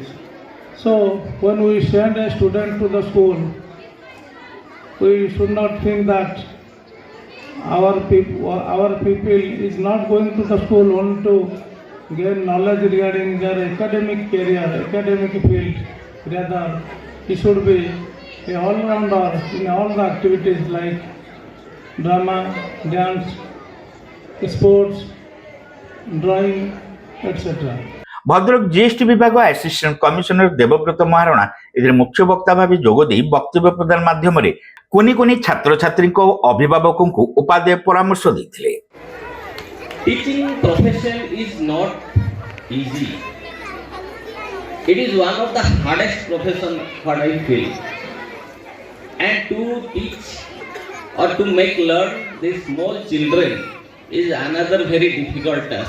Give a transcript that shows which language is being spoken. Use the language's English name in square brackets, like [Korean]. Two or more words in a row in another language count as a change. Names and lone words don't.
[English] So when we send a student to the school, we should not think that our people is not going to the school only to gain knowledge regarding their academic career, academic field. Rather, he should be a all-rounder in all the activities like drama, dance, sports, drawing, etc. [Odia] ଭଦ୍ରକ GST ବିଭାଗ ଆସିଷ୍ଟାଣ୍ଟ କମିଶନର ଦେବବ୍ରତ ମହାରଣା ଏଥିରେ ମୁଖ୍ୟ ବକ୍ତା ଭାବେ ଯୋଗଦେଇ ବକ୍ତବ୍ୟ ପ୍ରଦାନ ମାଧ୍ୟମରେ କୁନି କୁନି ଛାତ୍ରଛାତ୍ରୀଙ୍କ ଓ ଅଭିଭାବକଙ୍କୁ ଉପାଦେୟ ପରାମର୍ଶ ଦେଇଥିଲେ। [English] Teaching profession is not easy. It is one of the hardest profession what I feel. And to teach or to make learn these small children is another very difficult task.